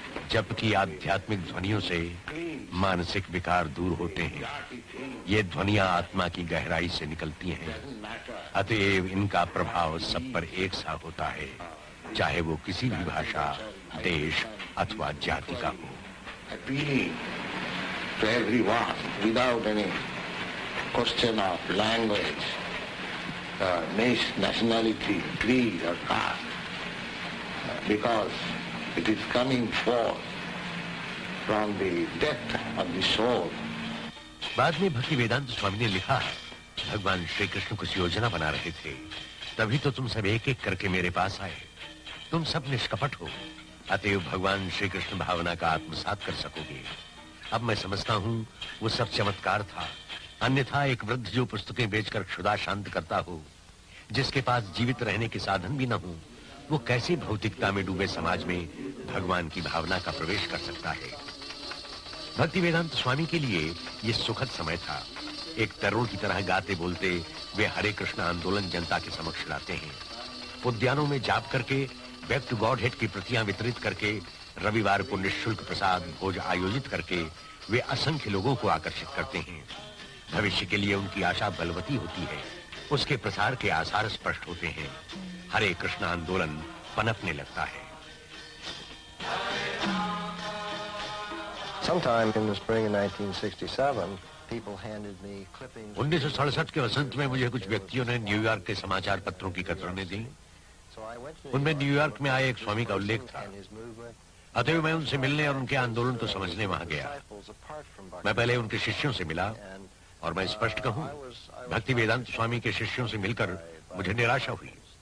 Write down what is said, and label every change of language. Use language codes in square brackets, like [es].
[hi] जबकि आध्यात्मिक ध्वनियों से मानसिक विकार दूर होते हैं। ये ध्वनियां आत्मा की गहराई से निकलती हैं। अतएव इनका प्रभाव सब पर एक सा होता है, चाहे वो किसी भी भाषा, देश अथवा जाति का हो। [en] Appealing to everyone without any question of language, nationality, creed or caste, because it is coming forth from the depth of the soul. [hi] बाद में भक्ति वेदांत स्वामी ने लिखा, भगवान श्री कृष्ण कुछ योजना बना रहे थे, तभी तो तुम सब एक एक करके मेरे पास आए। तुम सब निष्कपट हो, अतएव भगवान श्री कृष्ण भावना का आत्मसात कर सकोगे। अब मैं समझता हूँ वो सब चमत्कार था, अन्यथा एक वृद्ध जो पुस्तकें बेचकर क्षुधा शांत करता हो, जिसके पास जीवित रहने के साधन भी न हो, वो कैसे भौतिकता में डूबे समाज में भगवान की भावना का प्रवेश कर सकता है। भक्ति वेदांत स्वामी के लिए ये सुखद समय था। एक तरुण की तरह गाते बोलते वे हरे कृष्ण आंदोलन जनता के समक्ष लाते हैं। उद्यानों में जाप करके, बैक टू गॉड हेड की प्रतियां वितरित करके, रविवार को निःशुल्क प्रसाद भोज आयोजित करके वे असंख्य लोगों को आकर्षित करते हैं। भविष्य के लिए उनकी आशा बलवती होती है, उसके प्रसार के आसार स्पष्ट होते हैं। हरे कृष्ण आंदोलन पनपने लगता है। [en] Sometime in the spring of 1967, people handed me clippings. [hi] 1967 के वसंत में मुझे कुछ व्यक्तियों ने न्यूयॉर्क के समाचार पत्रों की कतरनें दी। उनमें न्यूयॉर्क में आए एक स्वामी का उल्लेख था। अतएव मैं उनसे मिलने और उनके आंदोलन को समझने वहां गया। मैं पहले उनके शिष्यों से मिला और मैं स्पष्ट कहूं, भक्ति वेदांत स्वामी के शिष्यों से मिलकर मुझे निराशा हुई।